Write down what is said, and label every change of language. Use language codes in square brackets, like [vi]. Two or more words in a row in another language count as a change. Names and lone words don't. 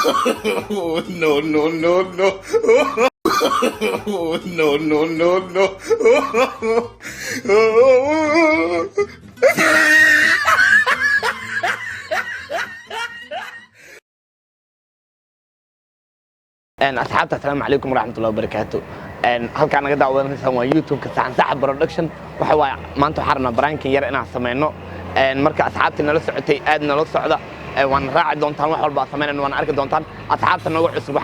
[en] Oh, no, no, no, no. Oh, no, no, no, no. Oh. [so] asxaabta assalaamu calaykum waraxmatullahi wabarakaatu halkaan naga daawadanaysaan waa youtube-ka saxan saxa production waxa waay maanta waxaan rabnaa baraankan yar inaan sameeyno marka asxaabta nala socotay aad nala socda waan raaci doontaan wax walba sameeyna waan arki doontaan asxaabta nagu cusub waxaan